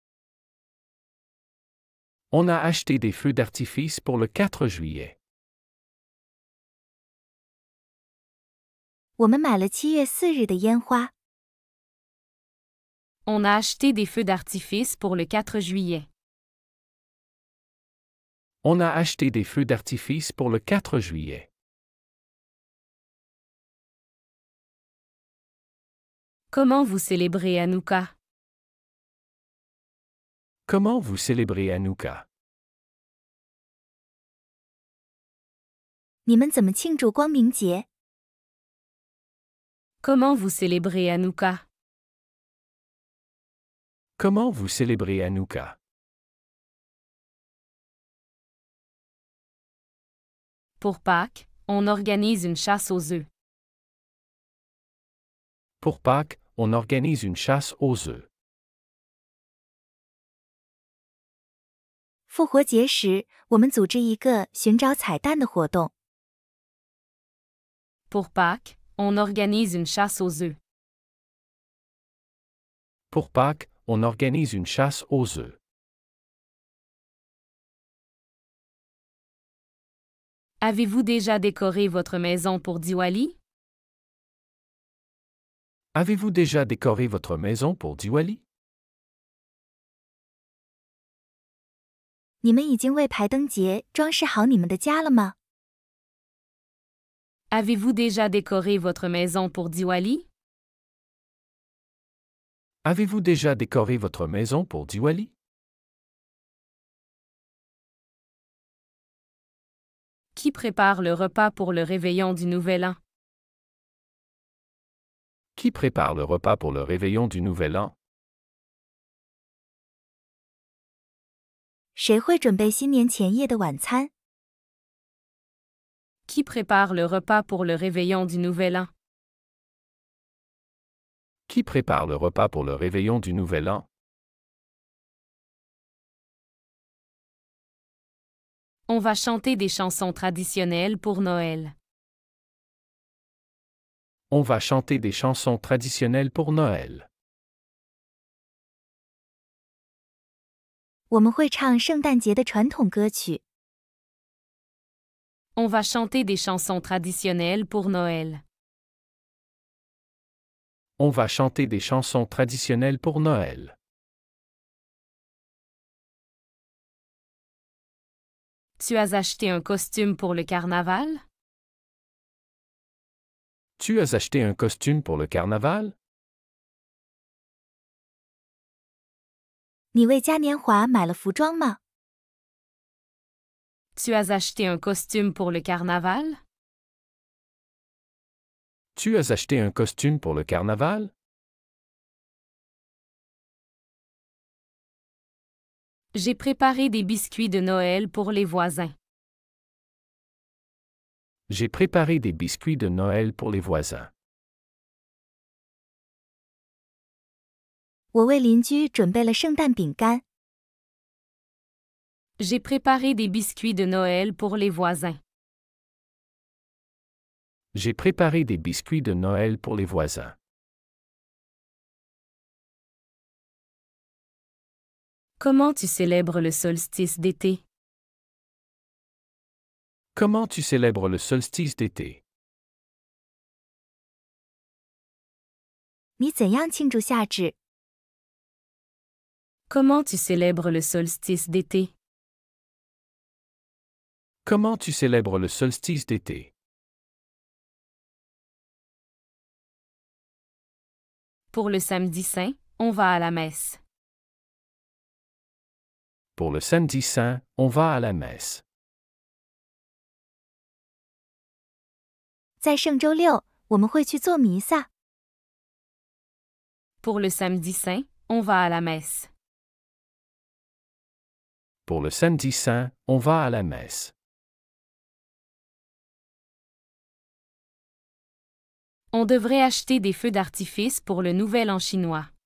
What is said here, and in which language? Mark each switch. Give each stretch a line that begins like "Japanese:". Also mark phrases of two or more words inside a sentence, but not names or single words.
French: On a acheté des feux d'artifice pour le 4 juillet.
Chinese: 我们买了7月4日的烟花。
French: On a acheté des feux d'artifice pour le 4 juillet. On a acheté des feux d'artifice pour le 4 juillet. Comment vous célébrez Hanouka? Comment vous célébrez Hanouka?
Chinese: 你们怎么庆祝光明节？
French: Comment vous célébrez Hanouka? Comment vous célébrez Hanouka? Pour Pâques, on organise une chasse aux œufs. Pour Pâques, on organise une chasse aux œufs.
Chinese: 复活节时，我们组织一个寻找彩蛋的活动。
French: Pour Pâques, on organise une chasse aux œufs. Pour Pâques, on organise une chasse aux œufs. Avez-vous déjà décoré votre maison pour Diwali? Avez-vous déjà décoré votre maison pour Diwali?
Chinese: 你们已经为排灯节装饰好你们的家了吗？
French: Avez-vous déjà décoré votre maison pour Diwali? Avez-vous déjà décoré votre maison pour Diwali? Qui prépare le repas pour le réveillon du Nouvel An? Qui prépare le repas pour le réveillon du Nouvel An?
Chinese: 谁会准备新年前夜的晚餐？
French: Qui prépare le repas pour le réveillon du Nouvel An? Qui prépare le repas pour le réveillon du Nouvel An? On va chanter des chansons traditionnelles pour Noël. On va chanter des chansons traditionnelles pour Noël.
Chinese: 我们会唱圣诞节的传统歌曲。
French: On va chanter des chansons traditionnelles pour Noël. On va chanter des chansons traditionnelles pour Noël. Tu as acheté un costume pour le carnaval? Tu as acheté un costume pour le carnaval?
Chinese: 你为嘉年华买了服装吗？
French: Tu as acheté un costume pour le carnaval? Tu as acheté un costume pour le carnaval? J'ai préparé des biscuits de Noël pour les voisins. J'ai préparé des biscuits de Noël pour les voisins.
Chinese: 我为邻居准备了圣诞饼干。
French: J'ai préparé des biscuits de Noël pour les voisins. J'ai préparé des biscuits de Noël pour les voisins. Comment tu célèbres le solstice d'été? Comment tu célèbres le solstice d'été?
Chinese: 你怎样庆祝夏至？
French: Comment tu célèbres le solstice d'été? Comment tu célèbres le solstice d'été? Pour le samedi saint, on va à la messe. Pour le samedi saint, on va à la messe.
Chinese: 在圣周六，我们会去做弥撒。
French: Pour le samedi saint, on va à la messe. Pour le samedi saint, on va à la messe. On devrait acheter des feux d'artifice pour le Nouvel An chinois.